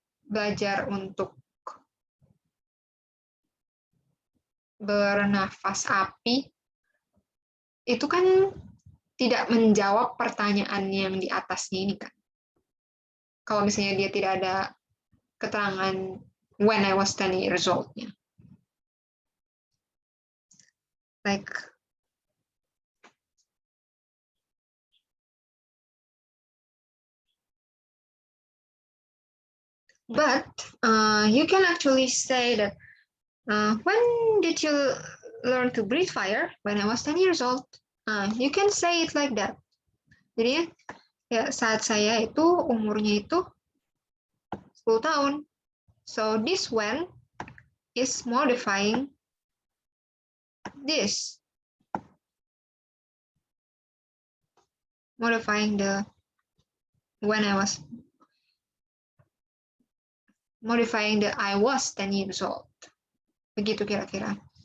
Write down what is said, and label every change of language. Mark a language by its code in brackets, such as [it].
[id] belajar untuk bernafas api, itu kan tidak menjawab pertanyaan yang di atasnya ini kan. Kalau misalnya dia tidak ada keterangan [en] when I was 10 years old- [id] nya. [en] Like, but you can actually say that, when did you learn to breathe fire? When I was 10 years old. You can say it like that. [id] Jadi ya saat saya itu umurnya itu 10 tahun. [en] So this when is modifying this. Modifying the when I was, modifying the I was 10 years old. [id] Begitu kira-kira.